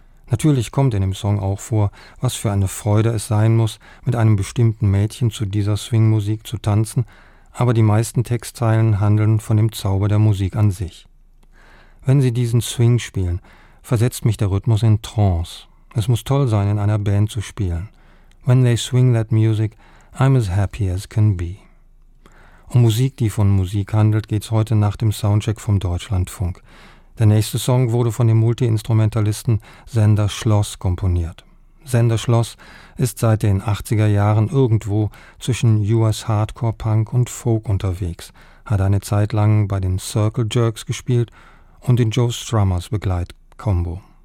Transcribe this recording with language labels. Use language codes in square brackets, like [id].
[de] Natürlich kommt in dem Song auch vor, was für eine Freude es sein muss, mit einem bestimmten Mädchen zu dieser Swingmusik zu tanzen, aber die meisten Textzeilen handeln von dem Zauber der Musik an sich. Wenn Sie diesen Swing spielen, versetzt mich der Rhythmus in Trance. Es muss toll sein, in einer Band zu spielen. [en] When they swing that music, I'm as happy as can be. [de] Um Musik, die von Musik handelt, geht's heute nach dem Soundcheck vom Deutschlandfunk. Der nächste Song wurde von dem Multi-Instrumentalisten Sender Schloss komponiert. Sender Schloss ist seit den 80er Jahren irgendwo zwischen US Hardcore Punk und Folk unterwegs, hat eine Zeit lang bei den Circle Jerks gespielt und den Joe Strummers Begleitkombo.